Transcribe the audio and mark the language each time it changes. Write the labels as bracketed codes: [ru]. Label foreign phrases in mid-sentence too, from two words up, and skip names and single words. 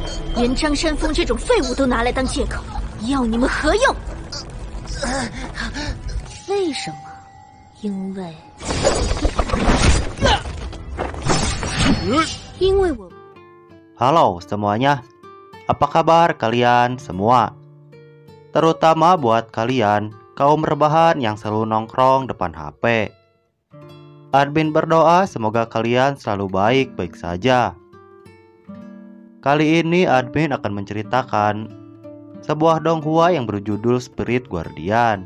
[zh] 连张山峰这种废物都拿来当借口，要你们何用？为什么？因为我。 [id] Halo semuanya, apa kabar kalian semua? Terutama buat kalian kaum rebahan yang selalu nongkrong depan HP. Admin berdoa semoga kalian selalu baik-baik saja. Kali ini admin akan menceritakan sebuah donghua yang berjudul Spirit Guardian.